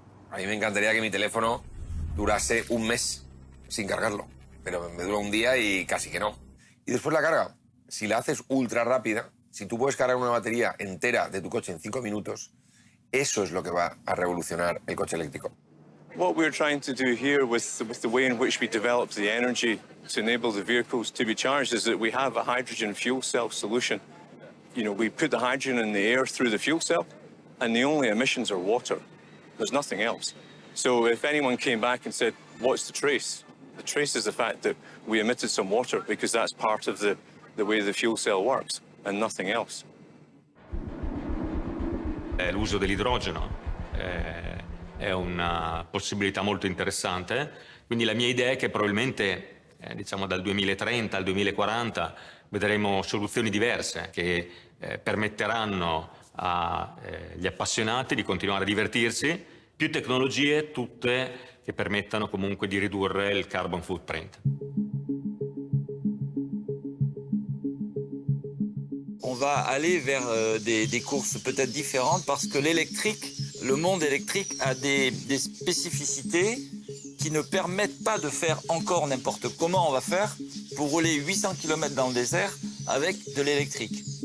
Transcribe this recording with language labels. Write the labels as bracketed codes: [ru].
[es] A mí me encantaría que mi teléfono durase un mes sin cargarlo, pero me dura un día y casi que no. Y después la carga, si la haces ultra rápida, si tú puedes cargar una batería entera de tu coche en 5 minutos, eso es lo que va a revolucionar el coche eléctrico. [en] What we're trying to do here with the way in which we develop the energy to enable the vehicles to be charged is that we have a hydrogen fuel cell solution. You know, we put the hydrogen in the air through the fuel cell, and the only emissions are water. There's nothing else. So if anyone came back and said, what's the trace? The trace is the fact that we emitted some water because that's part of the way the fuel cell works, and nothing else. [it] L'uso dell'idrogeno è una possibilità molto interessante, quindi la mia idea è che probabilmente diciamo dal 2030 al 2040 vedremo soluzioni diverse che permetteranno agli appassionati di continuare a divertirsi, più tecnologie tutte che permettano comunque di ridurre il carbon footprint. [fr] On va aller vers des courses peut-être différentes parce que l'électrique, le monde électrique a des spécificités qui ne permettent pas de faire encore n'importe comment on va faire pour rouler 800 km dans le désert avec de l'électrique.